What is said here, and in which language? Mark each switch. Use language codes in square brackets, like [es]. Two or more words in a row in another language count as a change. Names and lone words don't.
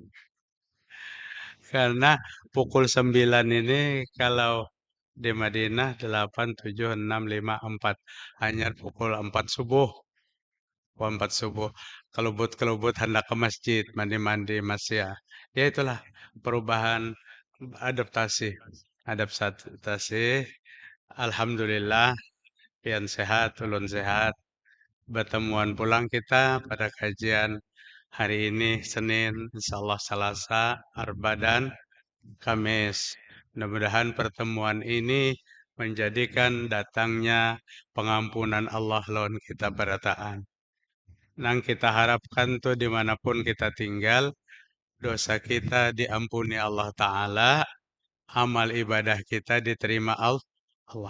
[id] Karena pukul 9 ini kalau di Madinah 8, 7, 6, 5, 4. Hanya pukul 4 subuh. 4 subuh. Kelubut-kelubut hendak ke masjid, mandi-mandi masih ya. Ya itulah perubahan adaptasi. Adaptasi. Alhamdulillah, [bjn] pian sehat, ulun sehat. Bertemuan pulang kita pada kajian hari ini Senin, insyaallah Selasa, Arba dan Kamis. Mudah-mudahan pertemuan ini menjadikan datangnya pengampunan Allah lawan kita berataan. Nang kita harapkan tuh dimanapun kita tinggal, dosa kita diampuni Allah Ta'ala, amal ibadah kita diterima Allah.